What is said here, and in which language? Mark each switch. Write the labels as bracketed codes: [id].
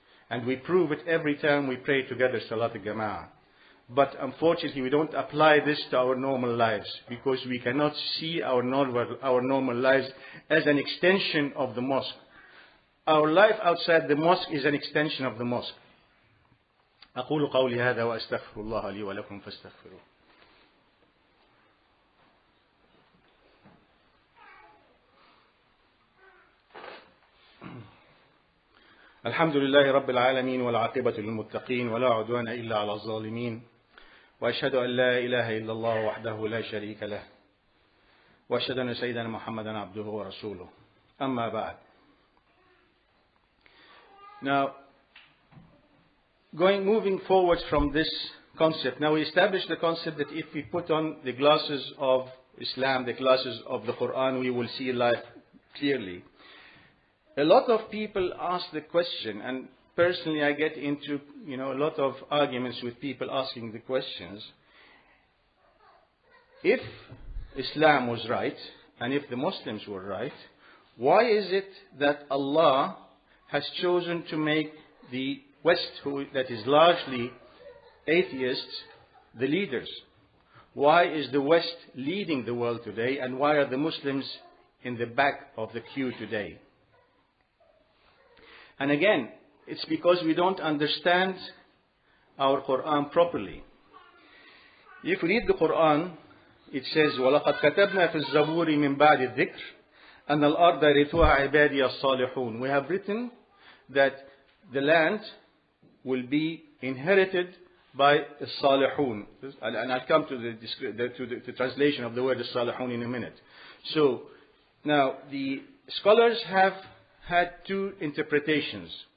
[en] And we prove it every time we pray together, Salat al-Jama'ah. But unfortunately, we don't apply this to our normal lives, because we cannot see our normal lives as an extension of the mosque. Our life outside the mosque is an extension of the mosque. [ar] أقول قولي هذا وأستغفر الله لي ولكم فاستغفروه. الحمد لله رب العالمين والعاقبة للمتقين ولا عدوان إلا على الظالمين وأشهد أن لا إله إلا الله وحده لا شريك له وأشهد أن سيدنا محمدا عبده ورسوله أما بعد. [en] Now, moving forward from this concept, now we established the concept that if we put on the glasses of Islam, the glasses of the Quran, we will see life clearly. A lot of people ask the question, and personally I get into a lot of arguments with people asking the questions. If Islam was right, and if the Muslims were right, why is it that Allah has chosen to make the West, that is largely atheists, the leaders? Why is the West leading the world today, and why are the Muslims in the back of the queue today? And again, it's because we don't understand our Quran properly. If we read the Quran, it says, [ar] وَلَقَدْ كَتَبْنَا فِي الزَّبُورِ مِنْ بَعْدِ الذِّكْرِ أَنَّ الْأَرْضَ يَرِثُهَا عِبَادِيَ الصَّالِحُونَ. [en] We have written that the land will be inherited by the Salihun. And I'll come to the translation of the word Salihun in a minute. So, now the scholars have had two interpretations.